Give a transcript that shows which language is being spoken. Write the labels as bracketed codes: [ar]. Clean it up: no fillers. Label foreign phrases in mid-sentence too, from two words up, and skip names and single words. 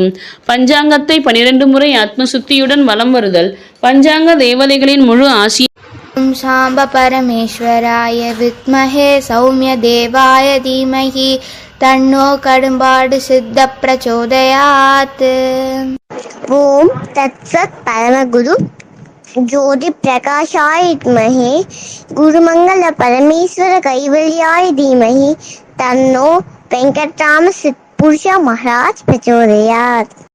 [ta] பஞ்சாங்கத்தை 12 முறை ஆத்மசுத்தியுடன் வலம் வருதல் பஞ்சாங்க தேவதைகளின் முழு ஆசி. [sa] ॐ साम्ब परमेश्वराय विद्महे सौम्य देवाय धीमहि तन्नो कडुम्बाडु सिद्ध प्रचोदयात्. ॐ तत्सत् परमगुरु ज्योति प्रकाशाय विद्महे गुरुमंगल परमेश्वर कैवल्याय धीमहि तन्नो वेंकटराम पुरुष महाराज प्रचोदयात्।